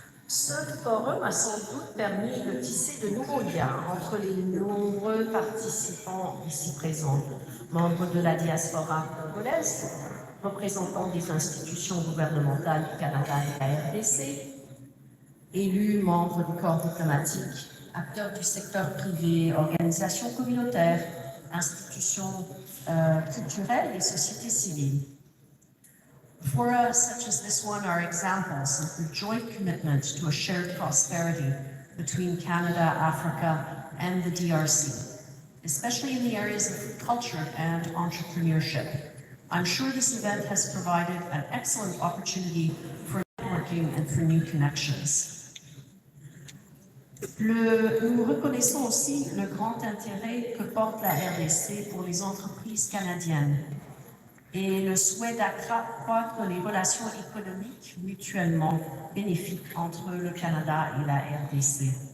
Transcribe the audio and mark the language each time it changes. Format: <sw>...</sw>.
<fr>Ce forum a sans doute permis de tisser de nouveaux liens entre les nombreux participants ici présents, membres de la diaspora congolaise, représentants des institutions gouvernementales du Canada et de la RDC, élus, membres du corps diplomatique, acteurs du secteur privé, organisations communautaires, institutions culturelles et sociétés civiles.</fr> <en>Forums such as this one are examples of the joint commitment to a shared prosperity between Canada, Africa, and the DRC, especially in the areas of culture and entrepreneurship. I'm sure this event has provided an excellent opportunity for networking and for new connections.</en> <fr>Nous reconnaissons aussi le grand intérêt que porte la RDC pour les entreprises canadiennes et le souhait d'accroître les relations économiques mutuellement bénéfiques entre le Canada et la RDC.</fr>